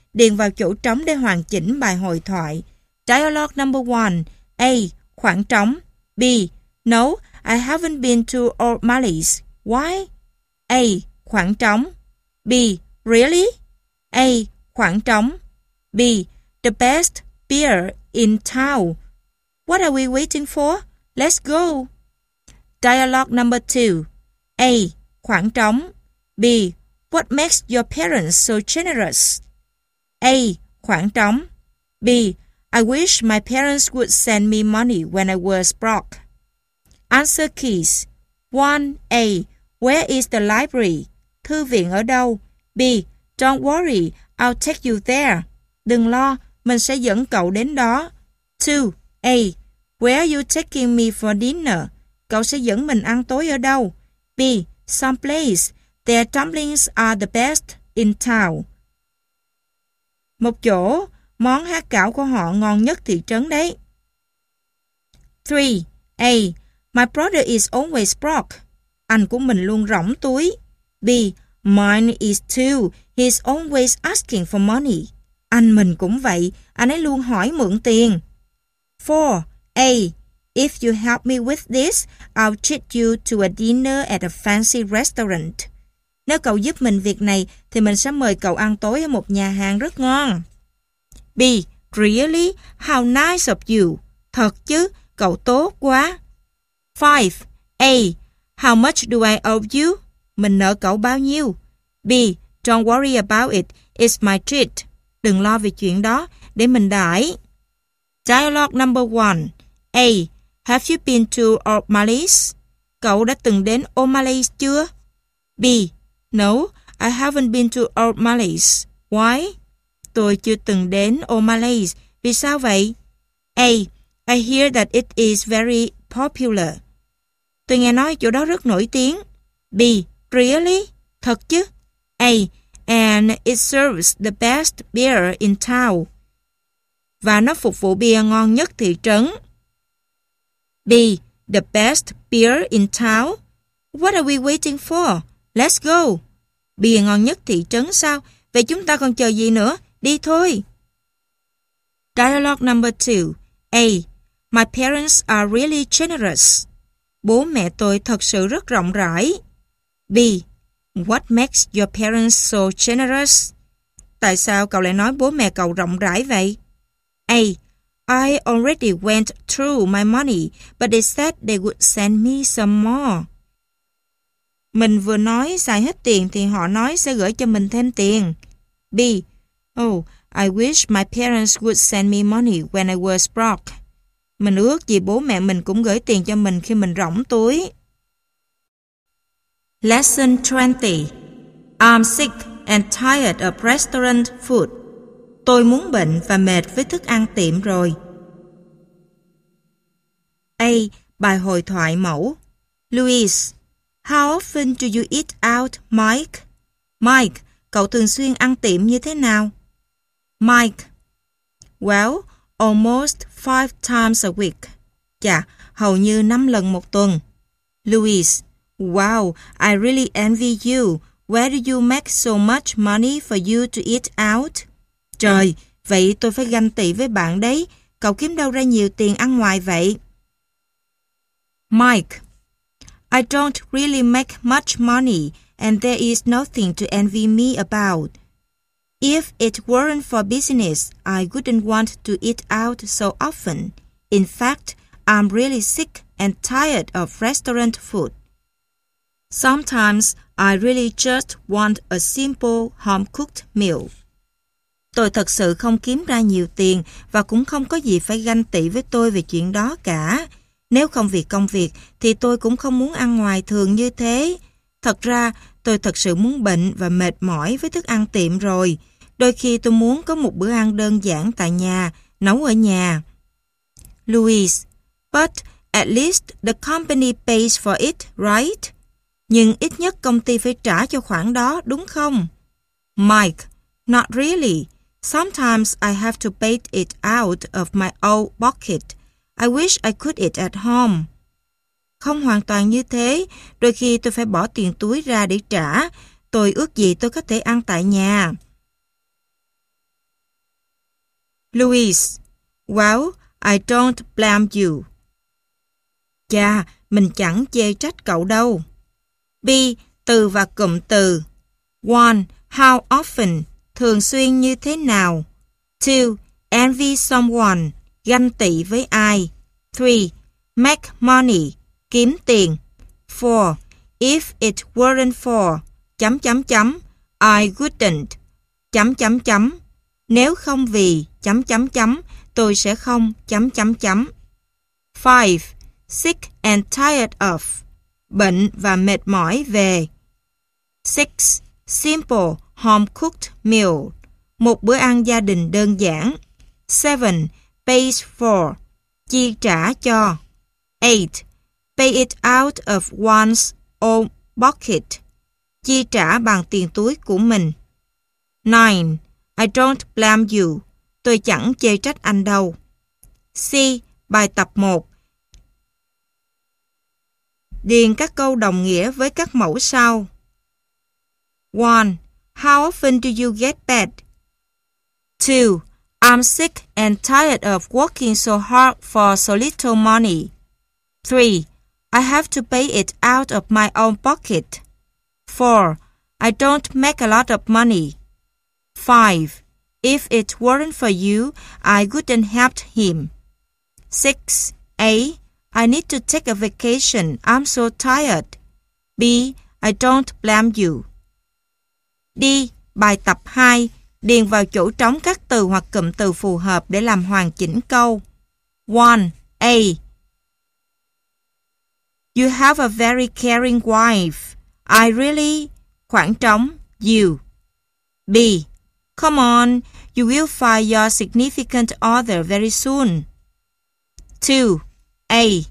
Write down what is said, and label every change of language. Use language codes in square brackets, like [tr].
[vi] Điền vào chỗ trống để hoàn chỉnh bài hội thoại. [en] Dialogue number 1. A. [vi] Khoảng trống. [en] B. No, I haven't been to O'Malley's. Why? [vi] A. Khoảng trống. [en] B. Really? [vi] A. Khoảng trống. [en] B. The best beer in town. What are we waiting for? Let's go. Dialogue number 2. [vi] A. Khoảng trống. [en] B. What makes your parents so generous? A. Khoảng trống. B. I wish my parents would send me money when I was broke. Answer keys. 1. A. Where is the library? [vi] Thư viện ở đâu? [en] B. Don't worry, I'll take you there. [vi] Đừng lo, mình sẽ dẫn cậu đến đó. [en] 2. A. Where are you taking me for dinner? [vi] Cậu sẽ dẫn mình ăn tối ở đâu? [en] B. Some place. Their dumplings are the best in town. [vi] Một chỗ. Món há cảo của họ ngon nhất thị trấn đấy. [en] 3. A. My brother is always broke. [vi] Anh của mình luôn rỗng túi. [en] B. Mine is too. He's always asking for money. [vi] Anh mình cũng vậy. Anh ấy luôn hỏi mượn tiền. [en] 4. A. If you help me with this, I'll treat you to a dinner at a fancy restaurant. [vi] Nếu cậu giúp mình việc này, thì mình sẽ mời cậu ăn tối ở một nhà hàng rất ngon. [en] B. Really? How nice of you. [vi] Thật chứ, cậu tốt quá. [en] 5. A. How much do I owe you? [vi] Mình nợ cậu bao nhiêu? [en] B. Don't worry about it. It's my treat. [vi] Đừng lo về chuyện đó. Để mình đãi. [en] Dialogue number 1. A. Have you been to O'Malley's? [vi] Cậu đã từng đến O'Malley's chưa? [en] B. No, I haven't been to O'Malley's. Why? [vi] Tôi chưa từng đến O'Malley's. Vì sao vậy? A. [en] I hear that it is very popular. [vi] Tôi nghe nói chỗ đó rất nổi tiếng. [en] B. Really? [vi] Thật chứ? [en] A. And it serves the best beer in town. [vi] Và nó phục vụ bia ngon nhất thị trấn. [en] B. The best beer in town. What are we waiting for? Let's go. [vi] Bia ngon nhất thị trấn sao? Vậy chúng ta còn chờ gì nữa? Đi thôi. [en] Dialogue number 2. A. My parents are really generous. [vi] Bố mẹ tôi thật sự rất rộng rãi. [en] B. What makes your parents so generous? [vi] Tại sao cậu lại nói bố mẹ cậu rộng rãi vậy? [en] A. I already went through my money, but they said they would send me some more. [vi] Mình vừa nói xài hết tiền thì họ nói sẽ gửi cho mình thêm tiền. [en] B. Oh, I wish my parents would send me money when I was broke. [vi] Mình ước gì bố mẹ mình cũng gửi tiền cho mình khi mình rỗng túi. [en] Lesson 20. I'm sick and tired of restaurant food. [vi] Tôi muốn bệnh và mệt với thức ăn tiệm rồi. A. Bài hội thoại mẫu. [en] Louis, how often do you eat out, Mike? [vi] Mike, cậu thường xuyên ăn tiệm như thế nào? [en] Mike, well, almost 5 times a week. [vi] Chà, hầu như 5 lần một tuần. [en] Louis, wow, I really envy you. Where do you make so much money for you to eat out? [vi] Trời, vậy tôi phải ganh tị với bạn đấy. Cậu kiếm đâu ra nhiều tiền ăn ngoài vậy? [en] Mike, I don't really make much money and there is nothing to envy me about. If it weren't for business, I wouldn't want to eat out so often. In fact, I'm really sick and tired of restaurant food. Sometimes, I really just want a simple home-cooked meal. [vi] Tôi thật sự không kiếm ra nhiều tiền và cũng không có gì phải ganh tị với tôi về chuyện đó cả. Nếu không vì công việc, thì tôi cũng không muốn ăn ngoài thường như thế. Thật ra, tôi thật sự muốn bệnh và mệt mỏi với thức ăn tiệm rồi. Đôi khi tôi muốn có một bữa ăn đơn giản tại nhà, nấu ở nhà. [en] Louise, but at least the company pays for it, right? [vi] Nhưng ít nhất công ty phải trả cho khoản đó, đúng không? [en] Mike, not really. Sometimes I have to pay it out of my own pocket. I wish I could eat at home. [vi] Không hoàn toàn như thế. Đôi khi tôi phải bỏ tiền túi ra để trả. Tôi ước gì tôi có thể ăn tại nhà. [en] Louise, well, I don't blame you. [vi] Chà, mình chẳng chê trách cậu đâu. B. Từ và cụm từ. [en] 1. How often? [vi] Thường xuyên như thế nào? 2. [en] Envy someone. [vi] Ganh tị với ai? [en] 3. Make money. [vi] Kiếm tiền. [en] 4. If it weren't for... I wouldn't... [vi] Nếu không vì... Tôi sẽ không... [en] 5. Sick and tired of... [vi] Bệnh và mệt mỏi về. [en] 6. Simple home-cooked meal. [vi] Một bữa ăn gia đình đơn giản. [en] 7. Pays for... [vi] Chi trả cho. [en] 8. Pay it out of one's own pocket. [vi] Chi trả bằng tiền túi của mình. [en] 9. I don't blame you. [vi] Tôi chẳng chê trách anh đâu. C. Bài tập 1. Điền các câu đồng nghĩa với các mẫu sau. [en] 1. How often do you get bad? 2. I'm sick and tired of working so hard for so little money. 3. I have to pay it out of my own pocket. 4. I don't make a lot of money. 5. If it weren't for you, I wouldn't help him. 6. A. I need to take a vacation. I'm so tired. B. I don't blame you. [vi] D. Bài tập 2. Điền vào chỗ trống các từ hoặc cụm từ phù hợp để làm hoàn chỉnh câu. [en] 1. A. You have a very caring wife. I really... [vi] Khoảng trống. [en] You. B. Come on, you will find your significant other very soon. 2. A.